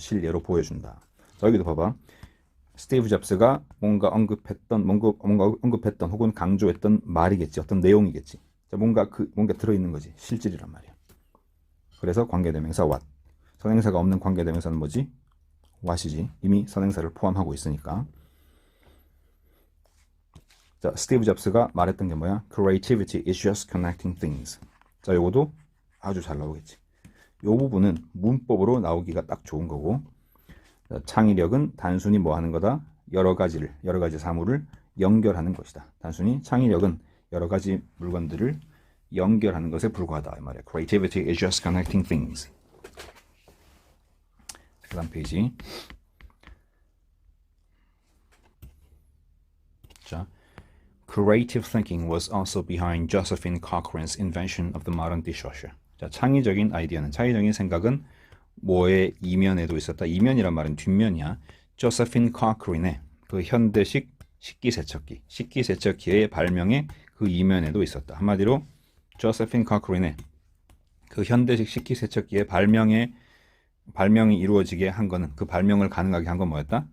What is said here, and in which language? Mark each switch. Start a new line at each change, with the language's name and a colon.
Korean: 실례로 보여준다. 자, 여기도 봐봐. 스티브 잡스가 뭔가 언급했던 혹은 강조했던 말이겠지. 어떤 내용이겠지. 자, 뭔가 들어있는 거지. 실질이란 말이야. 그래서 관계대명사 what. 선행사가 없는 관계대명사는 뭐지? what이지. 이미 선행사를 포함하고 있으니까. 자, 스티브 잡스가 말했던 게 뭐야?
English: Creativity is just connecting things.
Korean: 자, 요거도 아주 잘 나오겠지. 요 부분은 문법으로 나오기가 딱 좋은 거고, 자, 창의력은 단순히 뭐 하는 거다? 여러 가지 사물을 연결하는 것이다. 단순히 창의력은 여러 가지 물건들을 연결하는 것에 불과하다. 이 말이야.
English: Creativity is just connecting things.
Korean: 그 다음 페이지.
English: 자, Creative thinking was also behind Josephine Cochrane's invention of the modern dishwasher.
Korean: 자, 창의적인 생각은 뭐의 이면에도 있었다. 이면이란 말은 뒷면이야. Josephine Cochrane의 그 현대식 식기세척기의 발명의 그 이면에도 있었다. 한마디로 Josephine Cochrane의 그 현대식 식기세척기의 발명이 이루어지게 한 거는, 그 발명을 가능하게 한 건 뭐였다?